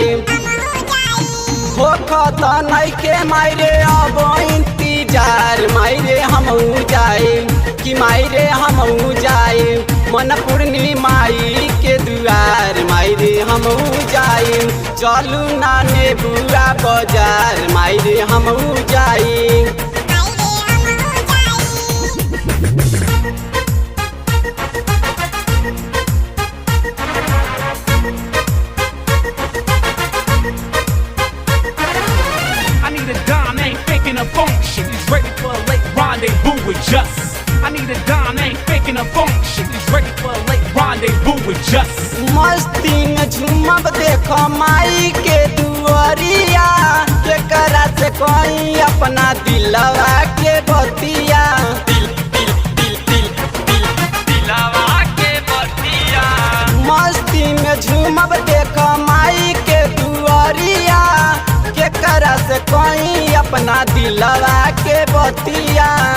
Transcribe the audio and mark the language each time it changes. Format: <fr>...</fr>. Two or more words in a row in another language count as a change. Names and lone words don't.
<bho>हो खत नइखे माई रे अब इंतजार माई रे हमहू जाई। कि माई रे हमहू जाई, मन पूर्णी माई के दुआर माई रे हमहू जाई। चलू नाने बुआ बाजार माई रे हमहू जाई।</bho> <en>I need a dime, ain't faking a function. He's ready for a late rendezvous with just. I need a dime, ain't faking a function. He's ready for a late rendezvous with just.</en> <bho>मस्ती में झूमब देखो माई के दुआरिया, के करा से कोई अपना दिलवा के बतिया। मस्ती में झूमब देखो माई के दुआरिया, के करा से कोई अपना दिलवा के बतिया।</bho>